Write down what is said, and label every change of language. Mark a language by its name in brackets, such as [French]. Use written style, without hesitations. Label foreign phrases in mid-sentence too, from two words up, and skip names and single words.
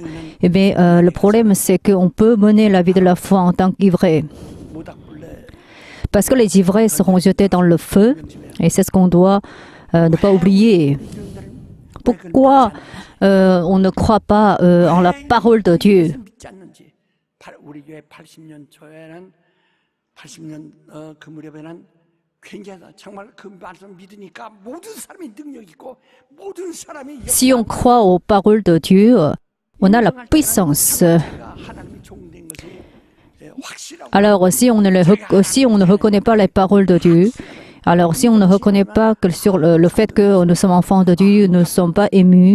[French] Eh bien, le problème, c'est qu'on peut mener la vie de la foi en tant qu'ivraie. Parce que les ivraies seront jetés dans le feu et c'est ce qu'on doit ne pas oublier. Pourquoi on ne croit pas en la parole de Dieu? [Korean] 우리 교회 80년 초에는 80년 그 무렵에는 굉장히 정말 그 말씀 믿으니까 모든 사람이 능력 있고 모든 사람이 [French] Si on croit aux paroles de Dieu, on a la puissance. Alors si on ne reconnaît pas les paroles de Dieu, alors si on ne reconnaît pas que sur le fait que nous sommes enfants de Dieu, nous ne sommes pas émus.